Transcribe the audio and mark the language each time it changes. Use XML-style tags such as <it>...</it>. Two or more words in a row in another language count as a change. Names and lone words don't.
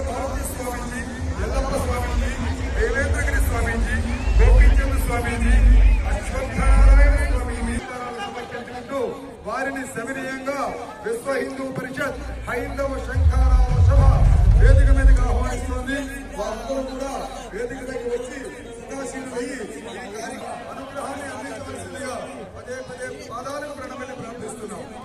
<te>भारती स्वामीजी, यल्लप्प स्वामीजी, देवेंद्रगिरी स्वामीजी, गोपीचंद स्वामीजी, अश्वत्थनारायण स्वामीजी సమర్పించుకుంటూ వారిని సవినయంగా విశ్వ హిందూ పరిషత్ హైందవ శంఖారావ సభ వేదిక మీదకి ఆహ్వానిస్తోంది. వారందరూ కూడా వేదిక దగ్గర వచ్చి ఉదాసీనులయ్యి అనుగ్రహాన్ని అందించవలసిందిగా పదే పదే పాదాలకు ప్రణమిల్లి ప్రార్థిస్తున్నాం.</te>